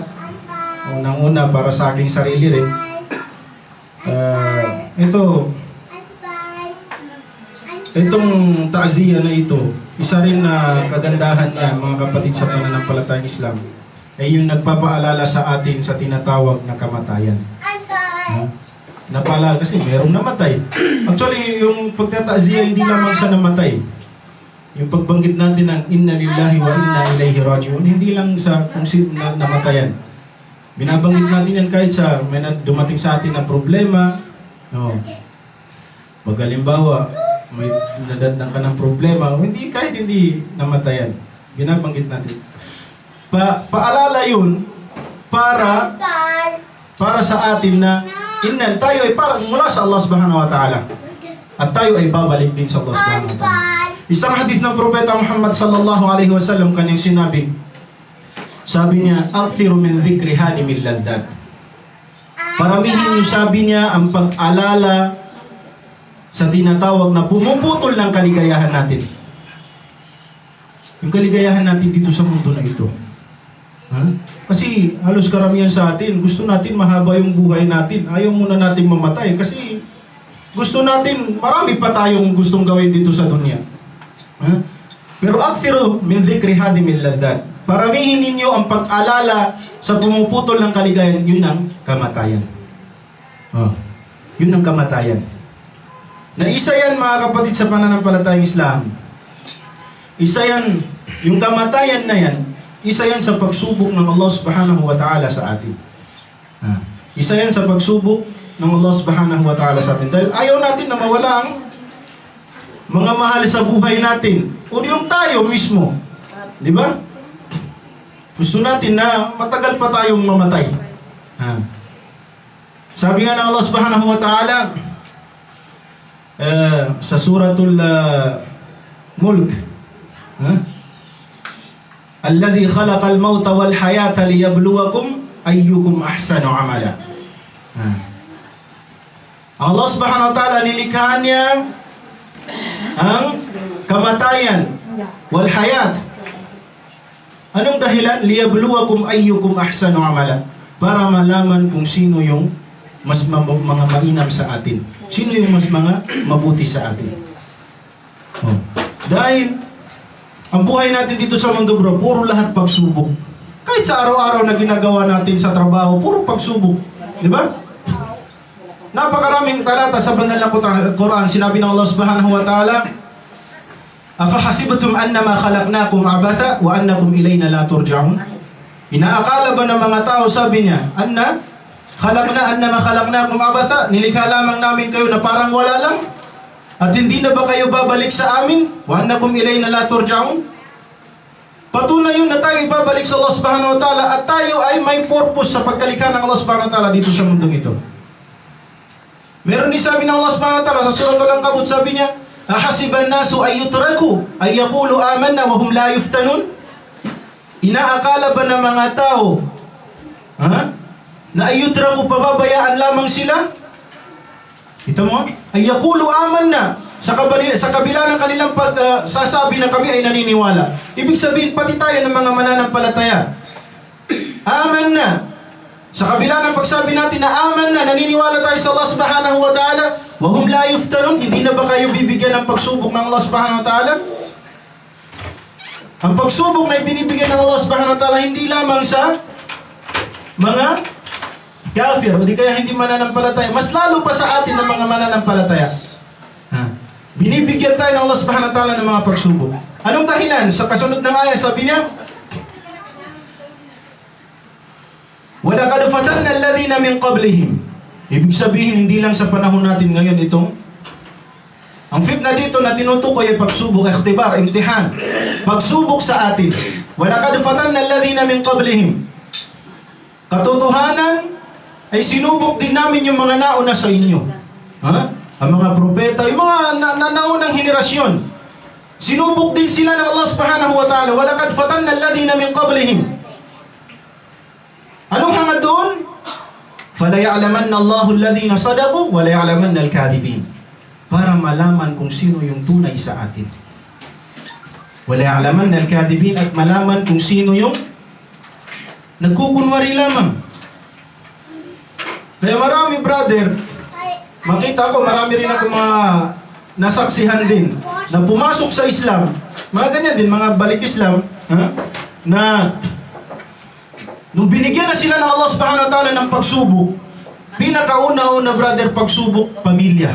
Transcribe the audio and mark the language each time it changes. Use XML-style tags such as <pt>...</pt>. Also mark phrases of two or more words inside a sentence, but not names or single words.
<tl>Unang-una, para sa aking sarili rin. Itong ta'ziya na ito, isa rin na kagandahan niya, mga kapatid sa pananampalatayang Islam, ay yung nagpapaalala sa atin sa tinatawag na kamatayan. Napaalala kasi merong namatay. Actually, yung pagkata'ziya hindi lamang sa namatay. Yung pagbanggit natin ng</tl> <ar>إنا لله وإنا إليه راجعون,</ar> <tl>hindi lang sa kung sino namatayan. Binabanggit natin yan kahit sa may dumating sa atin na problema. Pag halimbawa, may nadatnan ka ng problema, kahit hindi namatayan, binabanggit natin. Paalala yun para sa atin na tayo ay parang mula sa</tl> <ar>الله سبحانه وتعالى.</ar> <tl>At tayo ay babalik din sa</tl> <ar>الله سبحانه وتعالى.</ar> <tl>Isang hadith ng Propeta Muhammad</tl> <ar>صلى الله عليه وسلم,</ar> <tl>kanyang sinabi, sabi niya,</tl> <ar>"أكثروا من ذكر هادم اللذات."</ar> <tl>Paramihin niyo, sabi niya, ang pag-alala sa tinatawag na pumuputol ng kaligayahan natin. Yung kaligayahan natin dito sa mundo na ito. Kasi halos karamihan sa atin, gusto natin mahaba yung buhay natin. Ayaw muna natin mamatay kasi gusto natin, marami pa tayong gustong gawin dito sa dunya.</tl> <ar>Pero أكثروا من ذكر هادم اللذات.</ar> <tl>Paramihin ninyo ang pag-alala sa pumuputol ng kaligayahan, yun ang kamatayan. Yun ang kamatayan. Na isa yan, mga kapatid, sa pananampalatayang Islam. Isa yan, yung kamatayan na yan, isa yan sa pagsubok ng</tl> <ar>الله سبحانه وتعالى</ar> <tl>sa atin. Isa yan sa pagsubok ng</tl> <ar>الله سبحانه وتعالى</ar> <tl>sa atin. Dahil ayaw natin na mawala ang mga mahal sa buhay natin. O yung tayo mismo. Di ba? Gusto natin na matagal pa tayong mamatay. Sabi nga ng</tl> <ar>الله سبحانه وتعالى, sa سورة الملك الذي خلق الموت والحياة ليبلوكم أيكم أحسن عملا. الله سبحانه وتعالى,</ar> <tl>nilikha niya ang kamatayan</tl> <ar>والحياة.</ar> <tl>Anong dahilan?</tl> <ar>ليبلوكم أيكم أحسن عملا.</ar> <tl>Para malaman kung sino yung mas mga mainam sa atin. Sino yung mas mga mabuti sa atin. Dahil ang buhay natin dito sa mundo bro, puro lahat pagsubok. Kahit sa araw-araw na ginagawa natin sa trabaho, puro pagsubok. Di ba? Napakaraming talata sa banal na Quran. Sinabi ng</tl> <ar>الله سبحانه وتعالى, "أفحسبتم أنما خلقناكم عبثا وأنكم إلينا لا ترجعون?"</ar> <tl>Inaakala ba ng mga tao, sabi niya,</tl> <ar>أنما خلقناكم عبثا,</ar> <tl>nilikha lamang namin kayo na parang wala lang? At hindi na ba kayo babalik sa amin?</tl> <ar>وأنكم إلينا لا ترجعون?</ar> <tl>Patunay yun na tayo ibabalik sa</tl> <ar>الله سبحانه وتعالى</ar> <tl>at tayo ay may purpose sa pagkalikha ng</tl> <ar>الله سبحانه وتعالى</ar> <tl>dito sa mundong ito. Meron din sabi ng</tl> <ar>الله سبحانه وتعالى</ar> <tl>sa</tl> <ar>سورة العنكبوت,</ar> <tl>sabi niya,</tl> <ar>أحسب الناس أن يتركوا أن يقولوا آمنا وهم لا يفتنون?</ar> <tl>Inaakala ba ng mga tao na</tl> <ar>أن يتركوا,</ar> <tl>pababayaan lamang sila? Kita mo?</tl> <ar>أن يقولوا آمنا,</ar> <tl>sa kabila ng kanilang pagsasabi na kami ay naniniwala. Ibig sabihin, pati tayo ng mga mananampalataya.</tl> <ar>آمنا.</ar> <tl>Sa kabila ng pagsabi natin na</tl> <ar>آمنا,</ar> <tl>naniniwala tayo sa</tl> <ar>الله سبحانه وتعالى وهم لا يفتنون,</ar> <tl>hindi na ba kayo bibigyan ng pagsubok ng</tl> <ar>الله سبحانه وتعالى?</ar> <tl>Ang pagsubok na ibinibigyan ng</tl> <ar>الله سبحانه وتعالى,</ar> <tl>hindi lamang sa mga kafir, o di kaya hindi mananampalataya. Mas lalo pa sa atin ng mga mananampalataya. Binibigyan tayo ng</tl> <ar>الله سبحانه وتعالى</ar> <tl>ng mga pagsubok. Anong dahilan? Sa kasunod ng ayah, sabi niya,</tl> <ar>وَلَقَدْ فَتَنَّا الَّذِينَ مِنْ قَبْلِهِمْ.</ar> <tl>Ibig sabihin, hindi lang sa panahon natin ngayon itong ang fitna dito na tinutukoy ay pagsubok,</tl> <ar>اختبار امتحان.</ar> <tl>Pagsubok sa atin.</tl> <ar>وَلَقَدْ فَتَنَّا الَّذِينَ مِنْ قَبْلِهِمْ.</ar> <tl>Katotohanan ay sinubok din namin yung mga nauna sa inyo. Ang mga propeta, yung mga naunang henerasyon. Sinubok din sila ng</tl> <ar>الله سبحانه وتعالى. وَلَقَدْ فَتَنَّا الَّذِينَ مِنْ قَبْلِهِمْ.</ar> <tl>Anong hangad doon?</tl> <ar>فَلَيَعْلَمَنَّ اللَّهُ الَّذِينَ صَدَقُوا وَلَيَعْلَمَنَّ الْكَاذِبِينَ.</ar> <tl>Para malaman kung sino yung tunay sa atin.</tl> <ar>وَلَيَعْلَمَنَّ الْكَاذِبِينَ.</ar> <tl>At malaman kung sino yung nagkukunwari lamang. Kaya marami, brother, makita ko, marami rin ako mga nasaksihan din na pumasok sa Islam, mga ganyan din, mga balik Islam, na nung binigyan na sila ng</tl> <ar>الله سبحانه وتعالى</ar> <tl>ng pagsubok, pinakauna-una, brother, pagsubok, pamilya.</tl>